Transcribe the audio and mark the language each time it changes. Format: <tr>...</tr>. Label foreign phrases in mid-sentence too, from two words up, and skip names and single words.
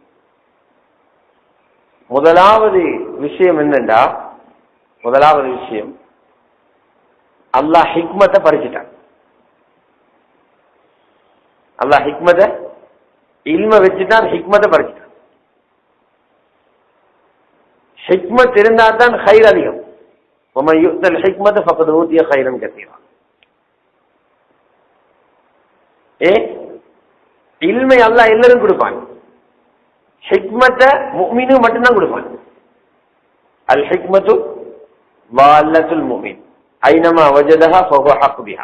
<ta>முதலாவது விஷயம் என்னண்டா, முதலாவது விஷயம் அல்லாஹ் ஹிக்மத்தை பறிச்சிட்டான். அல்லாஹ் ஹிக்மத்தை இல்ம வச்சுட்டான், ஹிக்மத்தை பறிச்சிட்டான். ஹிக்மத் இருந்தா தான் ஹைர் அதிகம்.</ta> <ar>ومن يؤت الحكمة فقد أوتي خيرا كثيرا.</ar> <ta>இல்மை அல்லாஹ் எல்லாரும் கொடுப்பான். ஹிக்மத்தை முஃமினு மட்டும்தான் கொடுப்பான்.</ta> <ar>الحكمة ضالة المؤمن أينما وجدها فهو أحق بها.</ar>